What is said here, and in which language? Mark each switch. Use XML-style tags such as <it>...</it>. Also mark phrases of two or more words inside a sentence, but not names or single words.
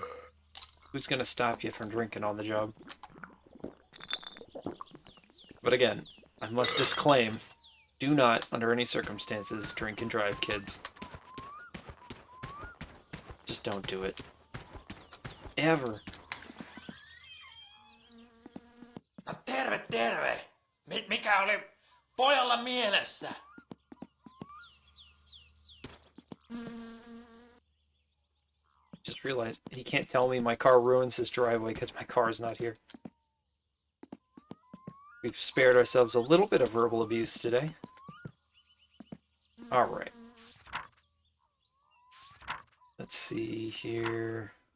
<en>Who's going to stop you from drinking on the job? But again, I must disclaim, do not, under any circumstances, drink and drive, kids. Just don't do it. Ever.</en> <fi>No terve, terve! Mikä oli pojalla mielessä?</fi> <en>Just realized he can't tell me my car ruins his driveway because my car is not here. We've spared ourselves a little bit of verbal abuse today. Alright. Let's see here.</en>